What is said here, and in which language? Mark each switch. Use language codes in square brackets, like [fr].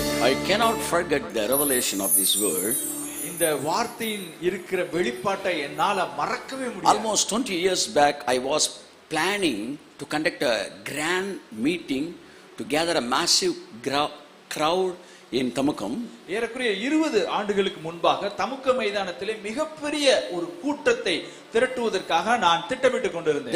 [en] I cannot forget the revelation of this word. [ta] இந்த வார்த்தையின் இருக்கிற வெளிப்பாட்டை என்னால மறக்கவே முடியாது. [en] Almost 20 years back I was planning to conduct a grand meeting to gather a massive crowd in Tamukam. [ta] ஏறக்குறைய 20 ஆண்டுகளுக்கு முன்பாக தமுக்க மைதானத்திலே மிகப்பெரிய ஒரு கூட்டத்தை திரட்டுவதற்காக நான் திட்டமிட்டு கொண்டிருந்தேன்.